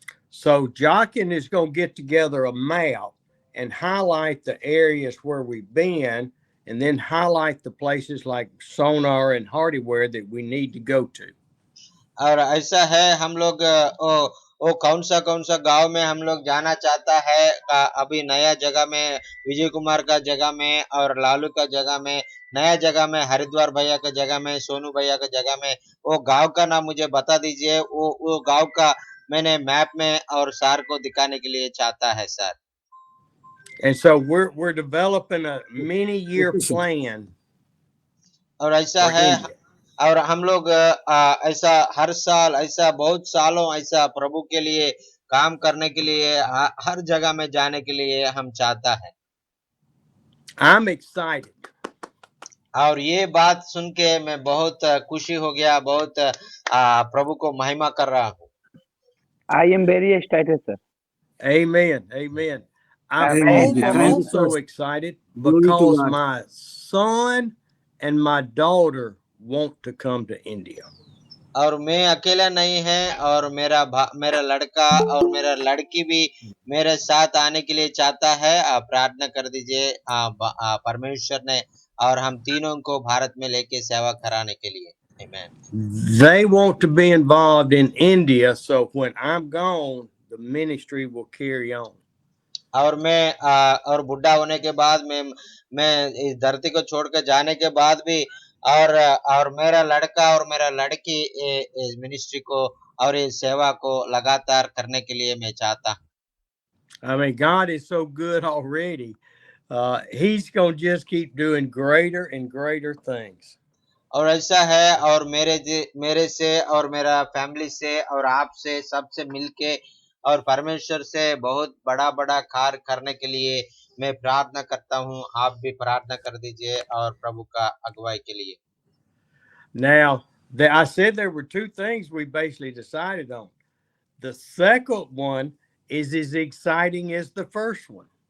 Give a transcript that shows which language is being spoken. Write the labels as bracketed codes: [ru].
[en] So Jockin is going to get together a map and highlight the areas where we've been, and then highlight the places like Sonar and Hardyware that we need to go to. [hi] और ऐसा है हम लोग कौन सा गांव में हम लोग जाना चाहता है. अभी नया जगह में विजय कुमार का जगह में और लालू का जगह में नया जगह में हरिद्वार भैया का जगह में सोनू भैया का जगह में वो गांव का नाम मुझे बता दीजिए. वो गांव का मैंने मैप में और सर को दिखाने के लिए चाहता है sir. [en] And so we're developing a many year plan. [hi] और ऐसा है और हम लोग ऐसा हर साल ऐसा बहुत सालों ऐसा प्रभु के लिए काम करने के लिए हर जगह में जाने के लिए हम चाहता है. [en] I'm excited. [hi] और ये बात सुन के मैं बहुत खुशी हो गया, बहुत प्रभु को महिमा कर रहा हूँ. [en] I am very excited, sir. Amen. Amen. I'm Amen. also excited because my son and my daughter want to come to India. [hi] और मैं अकेला नहीं है और मेरा लड़का और मेरा लड़की भी मेरे साथ आने के लिए चाहता है. आप प्रार्थना कर दीजिए परमेश्वर ने और हम तीनों को भारत में लेके सेवा कराने के लिए. [en] Amen. They want to be involved in India, so when I'm gone, the ministry will carry on. [hi] और मैं और बुढ़ा होने के बाद मैं इस धरती को छोड़कर जाने के बाद भी और मेरा लड़का और मेरा लड़की इस मिनिस्ट्री को और इस सेवा को लगातार करने के लिए मैं चाहता हूँ. [en] I mean, God is so good already. He's going to just keep doing greater and greater things. [hi] और ऐसा है और मेरे से और मेरा फैमिली से और आपसे सबसे मिलके और परमेश्वर से बहुत बड़ा कार्य करने के लिए मैं प्रार्थना करता हूँ. आप भी प्रार्थना कर दीजिए और प्रभु का अगुवाई के लिए. [en] Now, I said there were 2 things we basically decided on. The second one is as exciting as the first one.